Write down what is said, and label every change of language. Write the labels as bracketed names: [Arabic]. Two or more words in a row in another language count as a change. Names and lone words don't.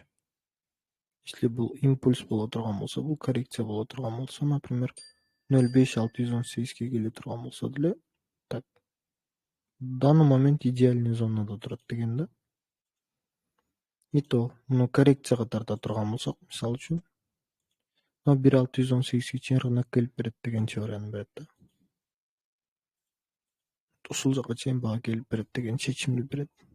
[Kyrgyz] Если бул импульс боло турган болсо, бул коррекция боло турган болсо, например, 0,5618ге келе турган болсо деле, так. [Russian] В данный момент идеальный зонада [Kyrgyz] турат деген да. [Russian] И то, [Kyrgyz] муну коррекцияга тарта турган болсок, мисалы үчүн, 1,618ге чейин рынок келип берет деген теорияны берет да. Ушул жака чейин баа келип берет деген чечимди берет.